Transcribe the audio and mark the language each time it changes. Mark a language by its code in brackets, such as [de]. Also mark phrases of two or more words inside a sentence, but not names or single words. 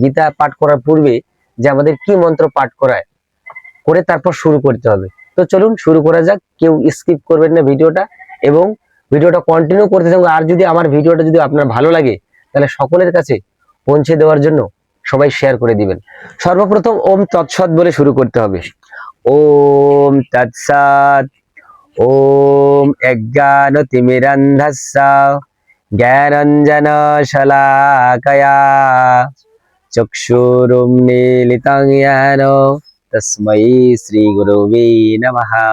[bn] গীতা পাঠ করার পূর্বে যে আমাদের কি মন্ত্র পাঠ করায় করে তারপর শুরু করতে হবে। তো চলুন শুরু করা যাক, কেউ স্কিপ করবেন না ভিডিওটা, এবং ভিডিওটা কন্টিনিউ করতে থাকুন। আর যদি আমার ভিডিওটা যদি আপনার ভালো লাগে তাহলে সকলের কাছে পৌঁছে দেওয়ার জন্য সবাই শেয়ার করে দিবেন। সর্বপ্রথম ওম তৎসৎ বলে শুরু করতে হবে। [sa] ওম তৎসৎ। ওম অজ্ঞানতিমিরন্ধস্য জ্ঞানাঞ্জনশলাকয়া চক্ষুरुन्मीलितं येन तस्मै श्रीगुरवे नमः।